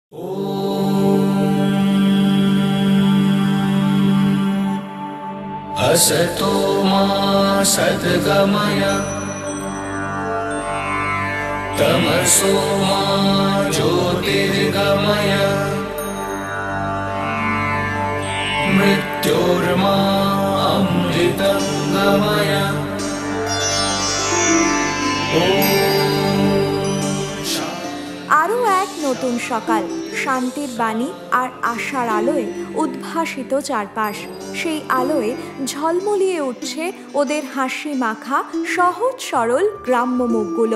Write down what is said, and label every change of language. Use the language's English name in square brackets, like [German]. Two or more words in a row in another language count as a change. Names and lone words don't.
[Sanskrit] असतो मा सद्गमय तमसो मा ज्योतिर्गमय मृत्योर्मा अमृतं गमय। [Bangla] আরও এক নতুন সকাল, শান্তির বাণী আর আশার আলোয় উদ্ভাসিত চারপাশ। সেই আলোয় ঝলমলিয়ে উঠছে ওদের হাসি মাখা সহজ সরল গ্রাম্য মুখগুলো।